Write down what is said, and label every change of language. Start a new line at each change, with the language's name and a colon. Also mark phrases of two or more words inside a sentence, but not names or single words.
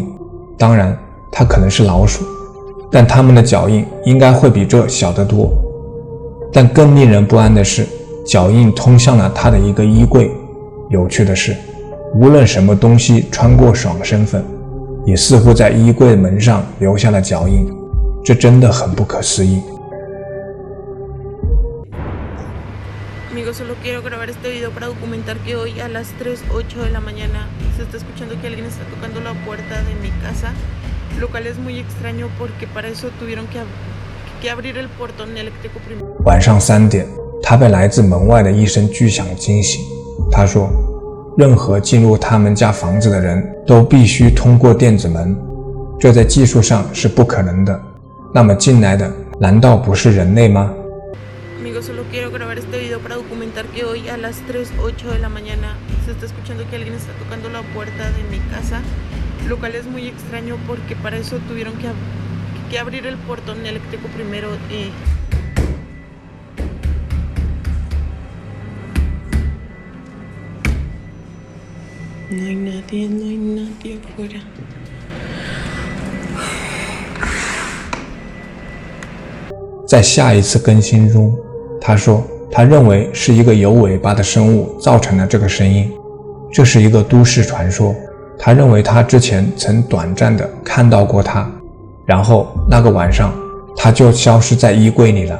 Chinese: 当然，它可能是老鼠，但它们的脚印应该会比这小得多。但更令人不安的是，脚印通向了他的一个衣柜。有趣的是，无论什么东西穿过爽身粉，也似乎在衣柜门上留下了脚印，这真的很不可思议。
Spanish: Amigos, solo quiero grabar este video para documentar que hoy a las 3:08 de la mañana se está escuchando que alguien está tocando la puerta de mi casa, lo cual es muy extraño porque para eso tuvieron que abrir el portón eléctrico primero.
Chinese: 晚上3点， 他被来自门外的一声巨响惊醒。他说，任何进入他们家房子的人都必须通过电子门，这在技术上是不可能的。那么进来的难道不是人类吗？
Spanish: Amigos, solo quiero grabar este video para documentar que hoy a las 3:08 de la mañana se está escuchando que alguien está tocando la puerta de mi casa, lo cual es muy extraño porque para eso tuvieron que abrir el portón eléctrico primero y... No hay nadie afuera.
Chinese: 在下一次更新中，他说他认为是一个有尾巴的生物造成了这个声音，这是一个都市传说。他认为他之前曾短暂地看到过它，然后那个晚上他就消失在衣柜里了。